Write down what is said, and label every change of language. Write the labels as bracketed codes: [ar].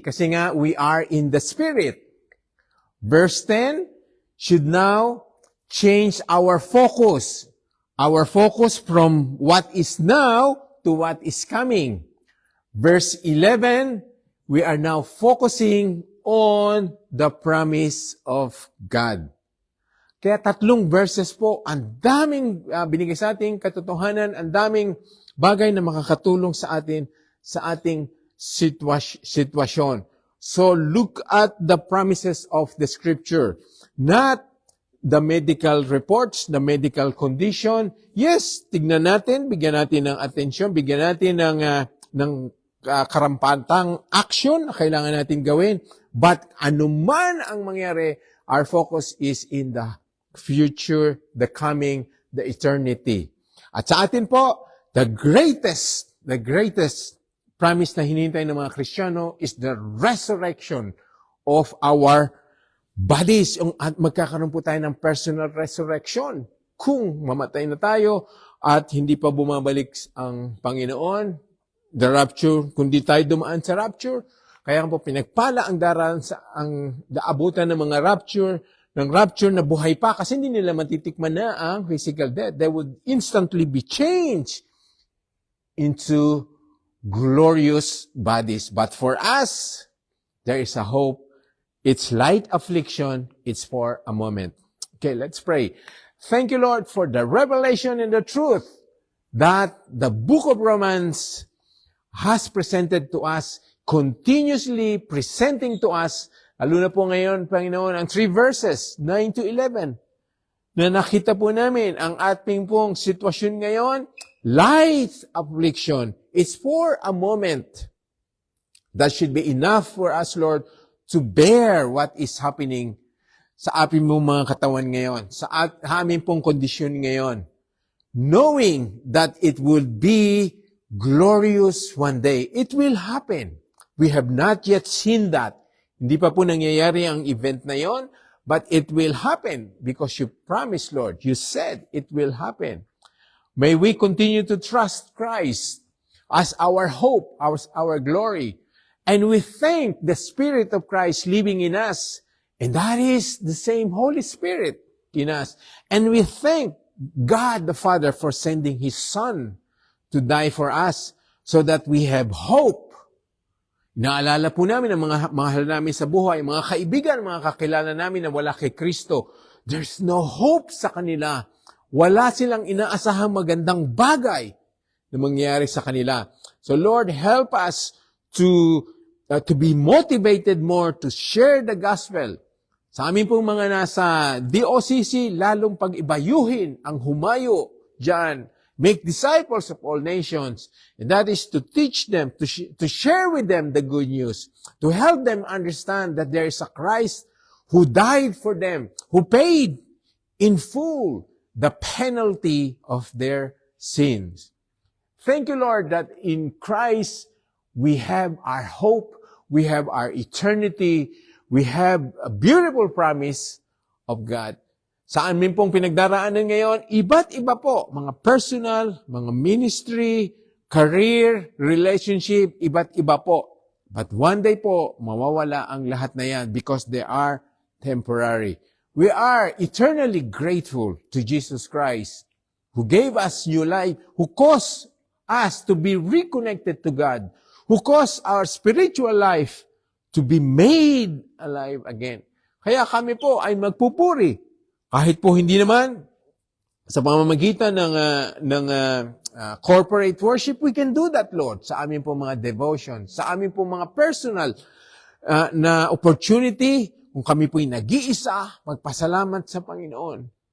[tl] Kasi nga, [en] we are in the Spirit. Verse 10, should now change our focus. Our focus from what is now to what is coming. Verse 11, we are now focusing on the promise of God. [tl] Kaya tatlong verses po, ang daming binigay sa ating katotohanan, ang daming bagay na makakatulong sa atin sa ating sitwasyon. [en] So look at the promises of the Scripture, not the medical reports, the medical condition. [tl] Yes, tignan natin, bigyan natin ng atensyon, bigyan natin ng karampatang action na kailangan natin gawin. [en] But [tl] anuman ang mangyari, [en] our focus is in the future, the coming, the eternity. [tl] At sa atin po, [en] the greatest promise [tl] na hinihintay ng mga Kristiyano [en] is the resurrection of our bodies. [tl] At magkakaroon po tayo ng personal resurrection. Kung mamatay na tayo at hindi pa bumabalik ang Panginoon, the rapture, kundi tayo dumaan sa rapture, kaya po pinagpala ang daabutan ng mga rapture na buhay pa kasi hindi nila matitikman na ang physical death. [en] They would instantly be changed into glorious bodies. But for us, there is a hope. It's light affliction. It's for a moment. Okay, let's pray. Thank you, Lord, for the revelation and the truth that the book of Romans has presented to us, continuously presenting to us. [tl] Lalo na po ngayon, Panginoon, ang 3 verses, 9 to 11, na nakita po namin ang ating pong sitwasyon ngayon, [en] light affliction. It's for a moment. That should be enough for us, Lord, to bear what is happening [tl] sa ating mong mga katawan ngayon, sa aming pong kondisyon ngayon, [en] knowing that it will be glorious one day. It will happen. We have not yet seen that. [tl] Hindi pa po nangyayari ang event na yon, [en] but it will happen because you promised, Lord. You said it will happen. May we continue to trust Christ as our hope, our glory. And we thank the Spirit of Christ living in us. And that is the same Holy Spirit in us. And we thank God the Father for sending His Son to die for us so that we have hope. [tl] Naalala po namin ang mga mahal namin sa buhay, mga kaibigan, mga kakilala namin na wala kay Kristo. [en] There's no hope [tl] sa kanila. Wala silang inaasahang magandang bagay na mangyayari sa kanila. [en] So Lord, help us to be motivated more to share the gospel. [tl] Sa amin pong mga nasa DOCC, lalong pag-ibayuhin ang humayo dyan [en] make disciples of all nations. And that is to teach them, to share with them the good news, to help them understand that there is a Christ who died for them, who paid in full the penalty of their sins. Thank you, Lord, that in Christ we have our hope, we have our eternity, we have a beautiful promise of God. [tl] Sa amin pong pinagdaraanan ngayon, iba't iba po, mga personal, mga ministry, career, relationship, iba't iba po. [en] But one day po, [tl] mawawala ang lahat na yan [en] because they are temporary. We are eternally grateful to Jesus Christ, who gave us new life, who caused us to be reconnected to God, who caused our spiritual life to be made alive again. [tl] Kaya kami po ay magpupuri. Kahit po hindi naman sa pamamagitan ng corporate worship, [en] we can do that, Lord, [tl] sa amin po mga devotion, sa amin po mga personal na opportunity, kung kami po'y nag-iisa, magpasalamat sa Panginoon.